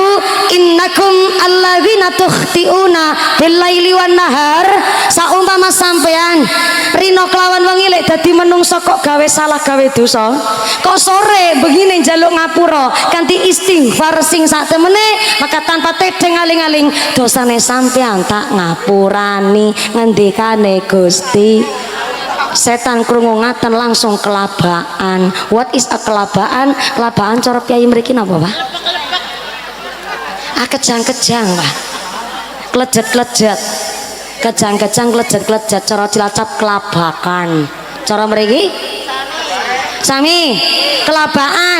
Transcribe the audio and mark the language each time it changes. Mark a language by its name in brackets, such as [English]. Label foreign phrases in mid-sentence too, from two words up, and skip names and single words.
[Arabic] إنكم الذين تخطئون بالليل والنهار [Javanese] saumpama sampean rino kelawan wengi lek dadi menungso kok gawe salah gawe dosa kok sore begini njaluk ngapura kanthi istighfar sing sak temene maka tanpa tedeng aling-aling dosane sampean tak ngapurani ngendikane Gusti. Setan krungu ngaten langsung kelabaan. [English] What is a kelabaan? [Javanese] Kelabaan cara piyai mriki napa, Pak? Kejang-kejang, Pak. Klejet-klejet. Kejang-kejang klejet-klejet cara Cilacap kelabakan. Cara mriki? Sami kelabaan.